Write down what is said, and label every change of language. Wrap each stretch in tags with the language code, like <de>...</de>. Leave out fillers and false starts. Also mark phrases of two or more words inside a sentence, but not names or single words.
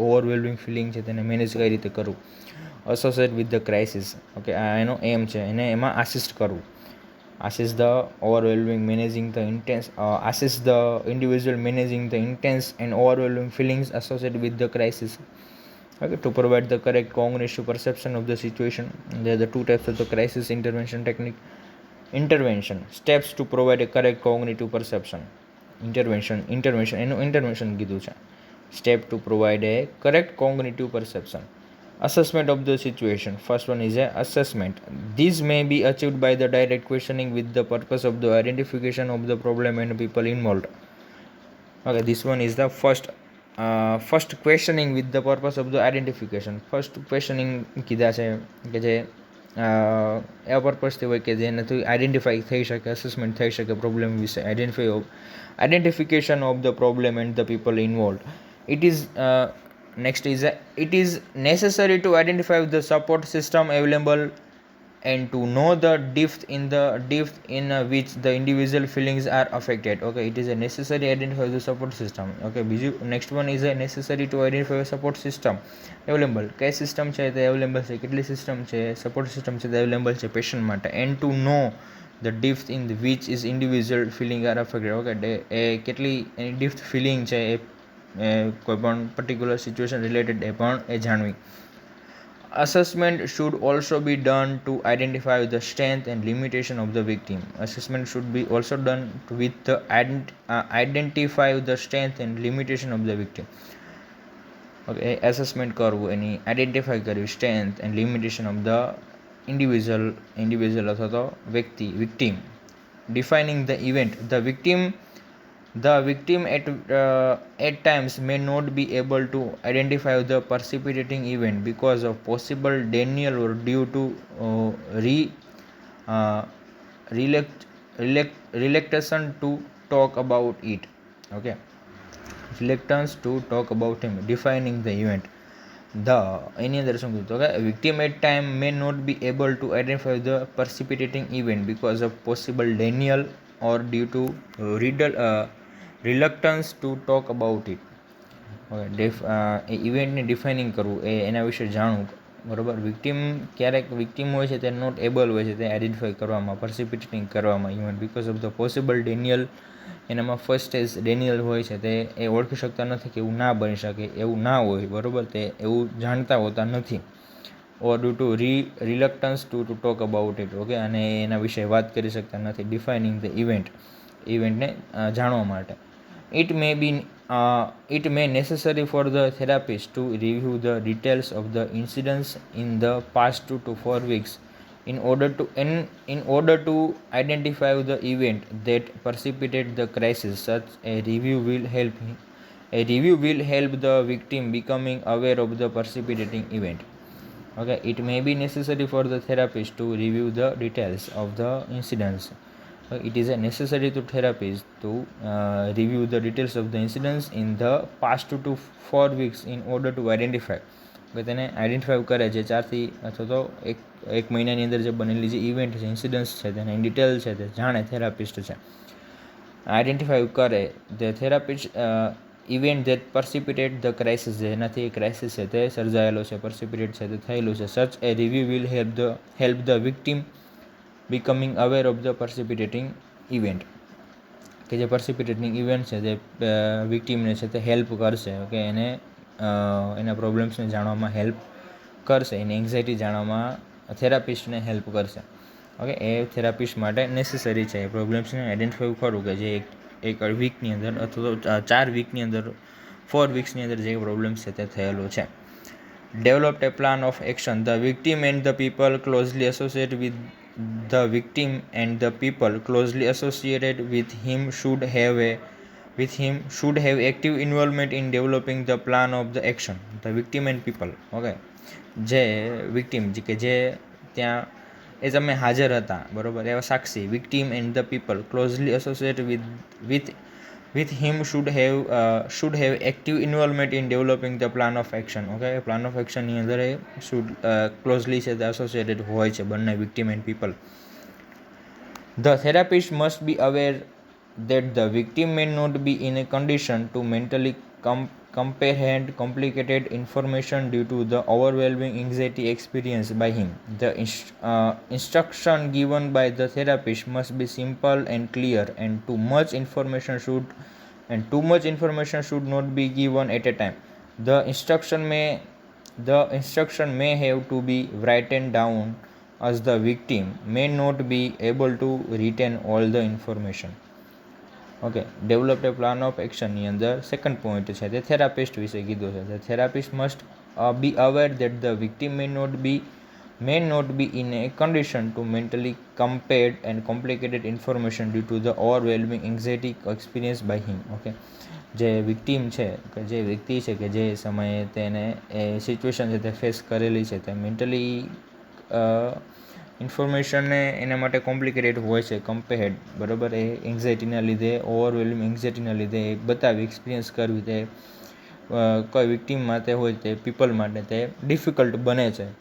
<en>overwhelming feeling</en> <gu>છે તેને મેનેજ કઈ રીતે કરવું,</gu> <en>associate with the crisis.</en> <gu>ઓકે, આ એનો એમ છે, એને એમાં આસિસ્ટ કરવું.</gu> <en>assist the overwhelming managing the intense assist the individual managing the intense and overwhelming feelings associate with the crisis. Okay, to provide the correct cognitive perception of the situation. There are the two types of the crisis intervention technique. Intervention steps to provide a correct cognitive perception. ઇન્ટરવેન્શન એનું ઇન્ટરવેન્શન</en> <gu>કીધું છે.</gu> <en>step to provide a correct cognitive perception. Assessment of the situation. First one is a assessment. This may be achieved by the direct questioning with the purpose of the identification of the problem and people involved. Okay, this one is the first questioning with the purpose of the identification. First questioning</en> <gu>કીધા છે કે જે એવા પર્પઝથી હોય કે જેનાથી આઈડેન્ટિફાઈ થઈ શકે, અસેસમેન્ટ થઈ શકે પ્રોબ્લેમ વિશે,</gu> <en>identification of the problem and the people involved. It is next is it is necessary to identify the support system available and to know the depth in which the individual feelings are affected. Okay, it is a necessary identify the support system. Okay, બીજું next one is a necessary to identify a support system available.</en> <gu>કઈ સિસ્ટમ છે તે અવેલેબલ છે, કેટલી સિસ્ટમ છે,</gu> <en>support system</en> <gu>છે તે અવેલેબલ છે પેશન્ટ માટે.</gu> <en>and to know the depth in which is individual feeling are affected.</en> <gu>Okay, એ કેટલી એની</gu> <en>depth feeling</en> <gu>છે એ કોઈ પણ</gu> <en>particular situation related</en> <gu>એ પણ એ જાણવી.</gu> <en>Assessment should also be done to identify the strength and limitation of the victim. Assessment should be also done with the identify the strength and limitation of the victim. Okay, assessment</en> <gu>કરવું એની</gu> <en>આઈડેન્ટિફાઈ કરવી strength and limitation of the individual</en> <gu>અથવા તો વ્યક્તિ</gu> <en>વિક્ટીમ. Defining the event. The victim at times may not be able to identify the precipitating event because of possible denial or due to reluctance to talk about it. Okay, reluctance to talk about him. Defining the event.</en> <gu>એની અંદર શું કીધું કે</gu> <en>victim at time may not be able to identify the precipitating event because of possible denial or due to reluctance to talk about it.</en> <gu>એ ઇવેન્ટને ડિફાઇનિંગ કરવું, એના વિશે જાણવું, બરાબર. ક્યારેક વિક્ટીમ હોય છે તે</gu> <en>not able</en> <gu>હોય છે તે આઈડેન્ટિફાઈ કરવામાં, પર્સિપિટેટિંગ કરવામાં ઇવેન્ટ</gu> <en>because of the possible denial.</en> <gu>એનામાં</gu> <en>first stage</en> <gu>ડેનિયલ હોય છે તે એ ઓળખી શકતા નથી કે એવું ના બની શકે, એવું ના હોય, બરાબર, તે એવું જાણતા હોતા નથી.</gu> <en>or due to reluctance to talk about it.</en> <gu>ઓકે, અને એના વિશે વાત કરી શકતા નથી.</gu> <en>defining the eventને</en> <gu>જાણવા માટે.</gu> <en>It may necessary for the therapist to review the details of the incidents in the past 2 to 4 weeks in order to identify the event that precipitated the crisis. Such a review will help the victim becoming aware of the precipitating event. Okay, it may be necessary for the therapist to review the details of the incidents. It is necessary to therapist to review the details of the incidents in the past 2 to 4 weeks in order to identify.</en> <gu>કે તેને આઈડેન્ટિફાઈ કરે છે 4થી અથવા તો એક મહિનાની અંદર જે બનેલી જે ઇવેન્ટ છે, ઇન્સિડન્ટ્સ છે, તેને ડિટેલ છે તે જાણે થેરાપિસ્ટ છે, આઈડેન્ટિફાઈ કરે</gu> <en>the therapist event that precipitate the crisis,</en> <gu>જેનાથી એ ક્રાઇસિસ છે તે સર્જાયેલો છે, પર્સિપિટેટ છે તે થયેલું છે.</gu> <en>such a review will help the victim becoming aware of the precipitating event.</en> <gu>કે જે પર્સિપિટેટિંગ ઇવેન્ટ છે તે વિક્ટીમને છે તે હેલ્પ કરશે. ઓકે, એને એના પ્રોબ્લેમ્સને જાણવામાં હેલ્પ કરશે, એની એન્ઝાયટી જાણવામાં થેરાપિસ્ટને હેલ્પ કરશે. ઓકે, એ થેરાપિસ્ટ માટે નેસેસરી છે એ પ્રોબ્લેમ્સને આઈડેન્ટિફાઈ કરવું કે જે એક વીકની અંદર અથવા તો 4 વીકની અંદર 4 વીક્સની અંદર જે પ્રોબ્લેમ્સ છે તે થયેલો છે.</gu> <en>Developed a plan of action. The victim and the people closely associated with the victim and the people closely associated with him should have active involvement in developing the plan of the action. The victim and people.</en> <gu>Okay, જે વિક્ટીમ કે જે ત્યાં એ તમે હાજર હતા, બરાબર, એવા સાક્ષી,</gu> <en>victim and the people closely associated with him should have active involvement in developing the plan of action. Okay, plan of action</en> <gu>ની અંદર એ</gu> <en>should closely છે associated</en> <gu>હોય છે બંને</gu> <en>victim and people. The therapist must be aware that the victim may not be in a condition to mentally comprehend complicated information due to the overwhelming anxiety experienced by him. The instruction given by the therapist must be simple and clear, and too much information should not be given at a time. The instruction may have to be written down as the victim may not be able to retain all the information.</en> <gu>ઓકે,</gu> <en>develop a plan of actionની</en> <gu>અંદર</gu> <en>second point</en> <gu>છે તે થેરાપિસ્ટ વિશે કીધું છે.</gu> <en>the therapist must be aware that the victim may not be in a condition to mentally compare and complicated information due to the overwhelming anxiety experienced by him.</en> <gu>ઓકે, જે વિક્ટિમ છે કે જે વ્યક્તિ છે કે જે સમયે તેને એ સિચ્યુએશન છે તે ફેસ કરેલી છે તે</gu> <en>mentally informationને</en> <gu>એના માટે કોમ્પ્લિકેટેડ હોય છે કમ્પેર્ડ, બરાબર, એ એન્ઝાઇટીના લીધે,</gu> <en>overwhelming anxietyના</en> <gu>લીધે એ બતાવી એક્સપિરિયન્સ કરવી તે કોઈ વિક્ટિમ માટે હોય તે પીપલ માટે તે ડિફિકલ્ટ બને છે.</gu>